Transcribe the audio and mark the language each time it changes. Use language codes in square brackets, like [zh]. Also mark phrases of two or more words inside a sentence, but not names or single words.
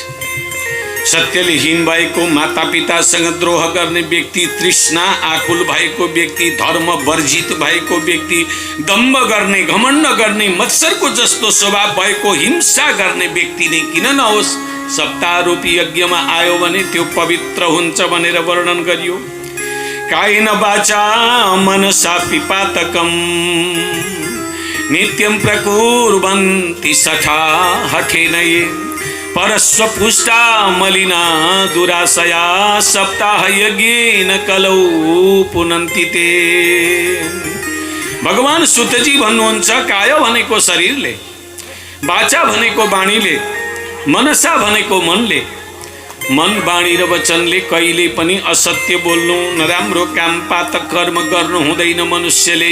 [ne] सत्यले हीन भएको, मातापितासँग द्रोह गर्ने व्यक्ति, तृष्णा आकुल भएको व्यक्ति, धर्म वर्जित भएको व्यक्ति, दम्भ गर्ने, घमण्ड गर्ने, मत्सरको जस्तो स्वभाव भएको, हिंसा गर्ने व्यक्ति नै किन नहोस्, सप्ताह रूपी यज्ञमा आयो भने त्यो पवित्र हुन्छ भनेर वर्णन गरियो। [sa] कायेन वाचा मनसा पिपातकम नित्यं प्रकुर्वन्ति सठा हठेन ये परस्व पुष्टा मलिना दुराशया सप्ताह यज्ञेन कलौ पुनन्ति ते। [ne] भगवान सुतजी भन्नुहुन्छ काय भनेको शरीरले, वाचा भनेको वाणीले, मनसा भनेको मनले, मन वाणी र वचनले कहिले पनि असत्य बोल्नु, नराम्रो काम पातक कर्म गर्नु हुँदैन मनुष्यले।